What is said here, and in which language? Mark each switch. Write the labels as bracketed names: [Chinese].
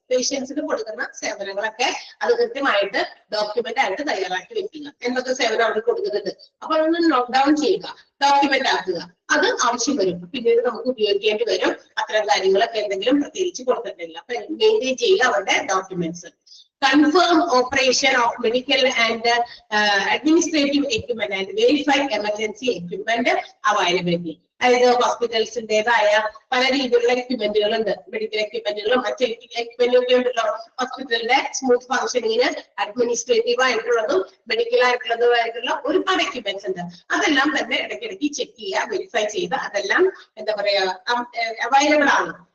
[Malayalam] പേഷ്യൻസിന് കൊടുക്കുന്ന സേവനങ്ങളൊക്കെ അത് കൃത്യമായിട്ട് ഡോക്യുമെന്റ് ആയിട്ട് തയ്യാറാക്കി വെക്കുക. എന്തൊക്കെ സേവനം അവർ കൊടുക്കുന്നുണ്ട് അപ്പൊ അതൊന്ന് നോട്ട് ഡൗൺ ചെയ്യുക, ഡോക്യുമെന്റ് ആക്കുക. അത് ആവശ്യം വരും, പിന്നീട് നമുക്ക് ഉപയോഗിക്കേണ്ടി വരും. അത്തരം കാര്യങ്ങളൊക്കെ എന്തെങ്കിലും പ്രത്യേകിച്ച് കൊടുത്തിട്ടില്ല. അപ്പൊ മെയിൻറ്റെയിൻ ചെയ്യുക അവരുടെ documents. [English] Confirm operation of medical and administrative equipment and verify emergency equipment availability. [Malayalam] അതായത് ഹോസ്പിറ്റൽസിന്റേതായ പല രീതിയിലുള്ള എക്യുപ്മെന്റുകൾ ഉണ്ട്. മെഡിക്കൽ എക്യുപ്മെന്റുകളും മറ്റു എക്യുപ്മെന്റുകളൊക്കെ ഉണ്ടല്ലോ. ഹോസ്പിറ്റലിന്റെ സ്മൂത്ത് ഫംഗ്ഷനിങ്ങിന് അഡ്മിനിസ്ട്രേറ്റീവ് ആയിട്ടുള്ളതും മെഡിക്കൽ ആയിട്ടുള്ളതുമായിട്ടുള്ള ഒരുപാട് എക്യുപ്മെന്റ്സ് ഉണ്ട്. അതെല്ലാം തന്നെ ഇടയ്ക്കിടയ്ക്ക് ചെക്ക് ചെയ്യുക, വെരിഫൈ ചെയ്ത് അതെല്ലാം എന്താ പറയാ അവൈലബിൾ ആണ്.